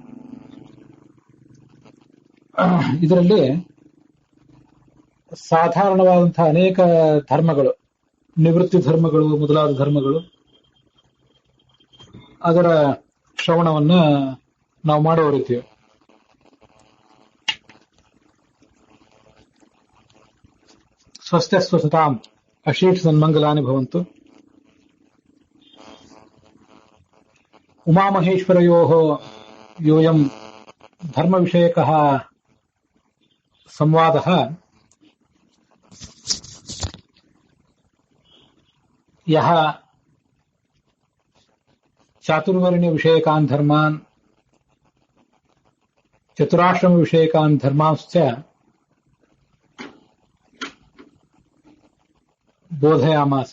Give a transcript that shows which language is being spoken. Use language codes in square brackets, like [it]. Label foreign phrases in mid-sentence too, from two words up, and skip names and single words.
[kn] ಇದರಲ್ಲಿ ಸಾಧಾರಣವಾದಂತಹ ಅನೇಕ ಧರ್ಮಗಳು, ನಿವೃತ್ತಿ ಧರ್ಮಗಳು ಮೊದಲಾದ ಧರ್ಮಗಳು, ಅದರ ಶ್ರವಣವನ್ನ ನಾವು ಮಾಡೋರಿದ್ದೀವಿ. [sa] ಸ್ವಸ್ತ್ಯಸ್ವಸತಾಂ ಅಶೀಟ್ ಸನ್ಮಂಗಲಾನಿ ಭವಂತು. ಉಮಾಮಹೇಶ್ವರಯೋಃ ಯೋಯಂ ಧರ್ಮವಿಷಯಕಃ ಸಂವಾದಃ ಯಃ ಚಾತುರ್ವರ್ಣ್ಯ ವಿಷಯಕಾನ್ ಧರ್ಮಾನ್ ಚತುರಾಶ್ರಮ ವಿಷಯಕಾನ್ ಧರ್ಮಾಂಶ್ಚ ಬೋಧಯಾಮಾಸ.